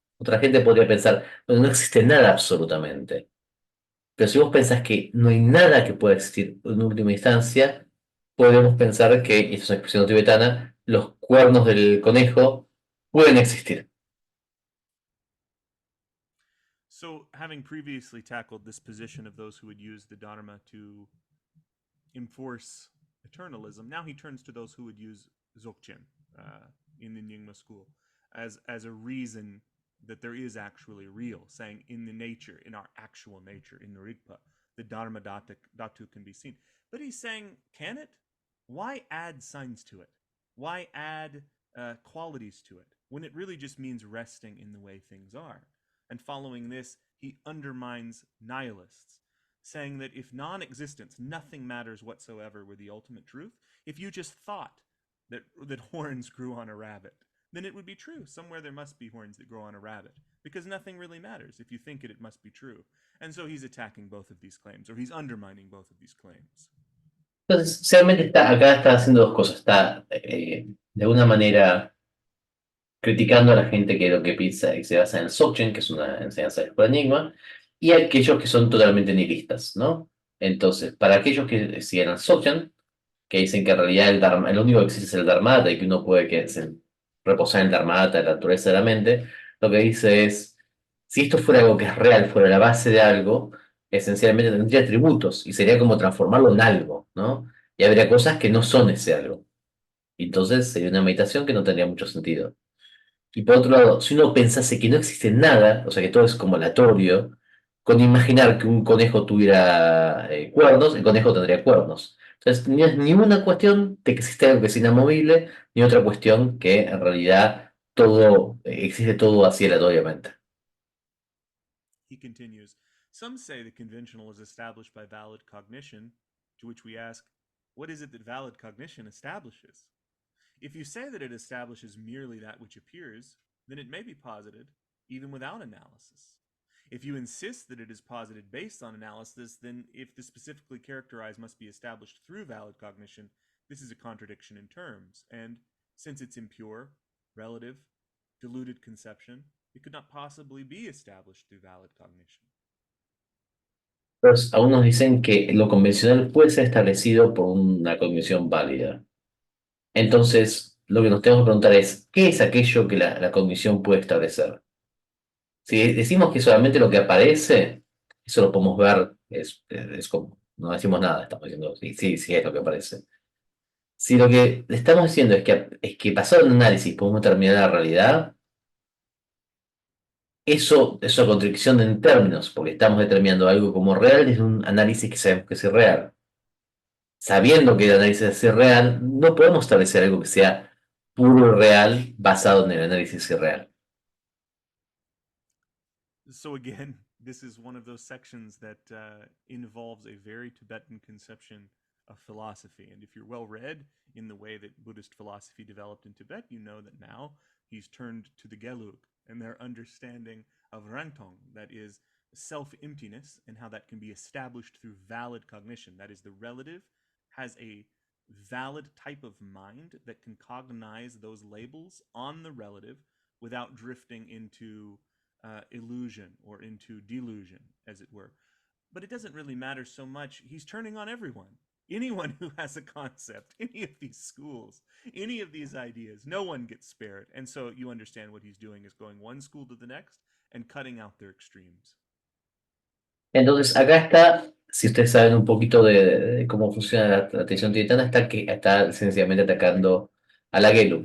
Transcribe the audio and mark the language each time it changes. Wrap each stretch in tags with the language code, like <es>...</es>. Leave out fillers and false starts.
<es>Otra gente podría pensar, bueno, no existe nada absolutamente. Pero si vos pensás que no hay nada que pueda existir en última instancia, podemos pensar que, y esto es una expresión tibetana, los cuernos del conejo pueden existir.</es> <en>So, having previously tackled this position of those who would use the Dharma to enforce eternalism, now he turns to those who would use Dzogchen in the Nyingma school as a reason that there is actually real, saying in the nature, in our actual nature, in the Rigpa, the Dharma Dhatu can be seen. But he's saying, can it? Why add signs to it? Why add qualities to it when it really just means resting in the way things are? And following this, he undermines nihilists, saying that if non-existence, nothing matters whatsoever, were the ultimate truth, if you just thought that horns grew on a rabbit, then it would be true. Somewhere there must be horns that grow on a rabbit, because nothing really matters. If you think it, it must be true. And so he's attacking both of these claims, or he's undermining both of these claims.</en> <es>Entonces, realmente acá está haciendo dos cosas. Está, de alguna manera, criticando a la gente que lo que piensa y se basa en el Dzogchen, que es una enseñanza de la Enigma, y a aquellos que son totalmente nihilistas, ¿no? Entonces, para aquellos que siguen al Dzogchen, que dicen que en realidad el único que existe es el Dharmata y que uno puede reposar en el Dharmata, en la naturaleza de la mente, lo que dice es, si esto fuera algo que es real, fuera la base de algo, esencialmente tendría atributos y sería como transformarlo en algo, ¿no? Y habría cosas que no son ese algo. Entonces sería una meditación que no tendría mucho sentido. Y por otro lado, si uno pensase que no existe nada, o sea que todo es como aleatorio, con imaginar que un conejo tuviera cuernos, el conejo tendría cuernos. Entonces, no es ni una cuestión de que existe algo que es inamovible, ni otra cuestión que en realidad todo existe todo así aleatoriamente.</es> <en>He continues, some say the conventional is established by valid cognition, to which we ask, what is it that valid cognition establishes? If you say that it establishes merely that which appears, then it may be posited, even without analysis. If you insist that it is posited based on analysis, then if the specifically characterized must be established through valid cognition, this is a contradiction in terms, and since it's impure, relative, deluded conception, it could not possibly be established through valid cognition.</en> <es>Entonces, algunos dicen que lo convencional puede ser establecido por una cognición válida. Entonces, lo que nos tenemos que preguntar es, ¿qué es aquello que la cognición puede establecer? Si decimos que solamente lo que aparece, eso lo podemos ver, es como, no decimos nada, estamos diciendo, sí, sí, sí es lo que aparece. Si lo que le estamos diciendo es que pasado un análisis podemos determinar la realidad, eso es una contradicción en términos, porque estamos determinando algo como real desde un análisis que sabemos que es irreal. Sabiendo que el análisis es irreal, no podemos establecer algo que sea puro real basado en el análisis irreal.</es> <en>So again, this is one of those sections that involves a very Tibetan conception of philosophy. And if you're well read in the way that Buddhist philosophy developed in Tibet, you know that now he's turned to the Gelug and their understanding of Rangtong, that is self-emptiness, and how that can be established through valid cognition. That is, the relative has a valid type of mind that can cognize those labels on the relative without drifting into illusion or into delusion, as it were. But it doesn't really matter so much. He's turning on everyone. Anyone who has a concept, any of these schools, any of these ideas, no one gets spared. And so you understand what he's doing is going one school to the next and cutting out their extremes.</en> <es>Entonces, acá está, si ustedes saben un poquito de cómo funciona la tradición tibetana, está sencillamente atacando a la Gelug.</es>